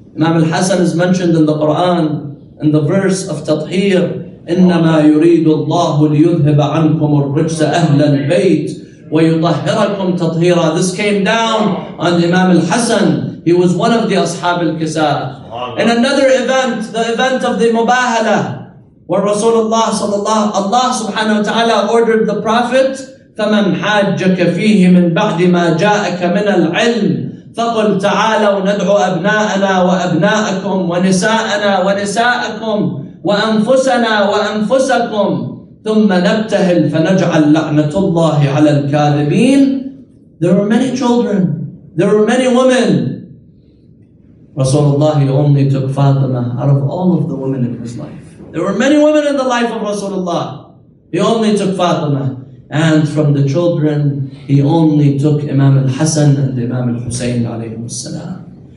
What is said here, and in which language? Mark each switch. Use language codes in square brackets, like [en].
[en] Imam Hassan is mentioned in the Quran, in the verse of Tathir, [ar] إنما يريد الله ليذهب عنكم الرجس أهل البيت ويطهركم تطهيرا. [en] This came down on Imam Hassan. He was one of the Ashab al-Kisa. In another event, the event of the Mubahala, where Rasulullah Allah subhanahu wa ta'ala ordered the Prophet, [ar] فَمَنْ حَاجَّكَ فِيهِ مِنْ بَعْدِ مَا جَاءَكَ مِنَ الْعِلْمِ فَقُلْ تَعَالَوْا نَدْعُ أَبْنَاءَنَا وَأَبْنَاءَكُمْ وَنِسَاءَنَا وَنِسَاءَكُمْ وأنفسنا وأنفسكم ثم نبتهل فنجعل لعنة الله على الكاذبين. [en] There were many children, there were many women. Rasulullah, he only took Fatima out of all of the women in his life. There were many women in the life of Rasulullah. He only took Fatima. And from the children, he only took Imam al-Hasan and Imam al-Husayn alayhim salam.